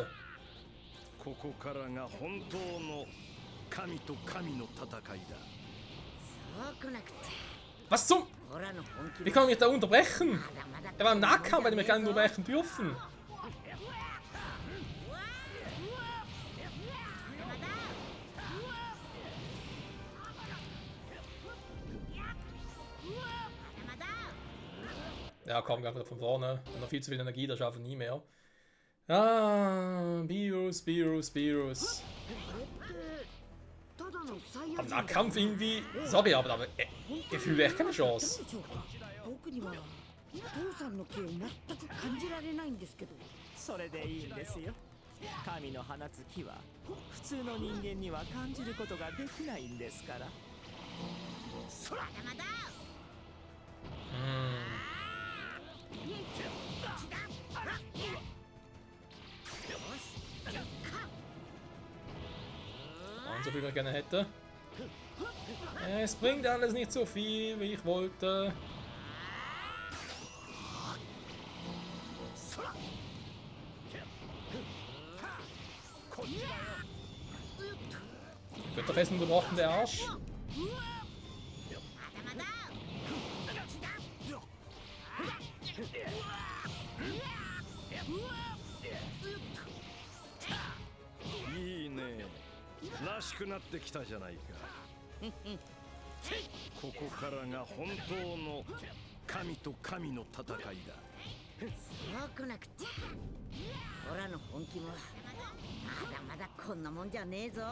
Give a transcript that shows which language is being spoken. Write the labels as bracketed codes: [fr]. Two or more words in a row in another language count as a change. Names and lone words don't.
[ja] ここからが本当の神と神の戦いだ。 [de] Was zum? Wie kann man mich da unterbrechen? Er war im Nahkampf, weil ich mich gar nicht unterbrechen dürfen. Ja, komm, geh wieder von vorne. Und noch viel zu viel Energie, das schaffen wir nie mehr. Ah, Virus. Am Nahkampf irgendwie. Sorry, aber Gefühl echt keine Chance. [ja] 父さんの気を全く感じられないんですけど。それでいいんですよ。神の放つ気は普通の人間には感じることができないんですから。 [de] Und so viel ich gerne hätte. Es bringt alles nicht so viel, wie ich wollte. Wird doch fest unterbrochen, der Arsch. [ja] いいね。らしくなってきたじゃないか。ここからが本当の神と神の戦いだ。そうこなくちゃ。オラの本気もまだまだこんなもんじゃねえぞ。